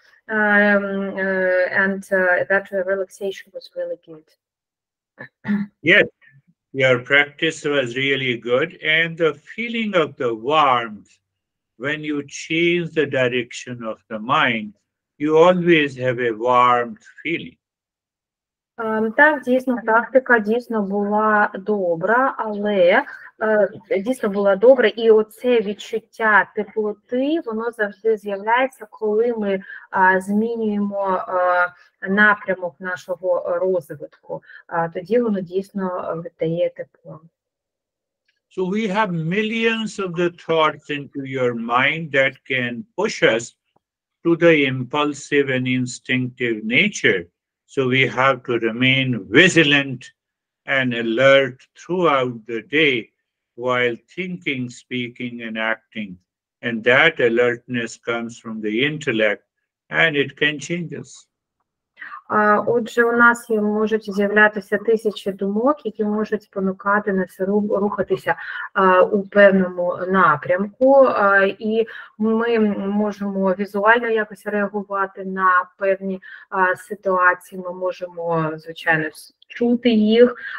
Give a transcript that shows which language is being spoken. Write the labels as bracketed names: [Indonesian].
[English] That relaxation was really good. Yes, your practice was really good. And the feeling of the warmth, when you change the direction of the mind, you always have a warmth feeling. [Ukrainian] Так, дійсно, практика дійсно була добра, але дійсно була добра, і оце відчуття теплоти, воно завжди з'являється, коли ми змінюємо напрямок нашого розвитку. Тоді воно дійсно віддає тепло. [English] So we have millions of the thoughts into your mind that can push us to the impulsive and instinctive nature. So we have to remain vigilant and alert throughout the day while thinking, speaking, and acting. And that alertness comes from the intellect, and it can change us. [Ukrainian] Отже, у нас можуть з'являтися тисячі думок, які можуть спонукати нас рухатися у певному напрямку, і ми можемо візуально якось реагувати на певні ситуації, ми можемо, звичайно, чути їх,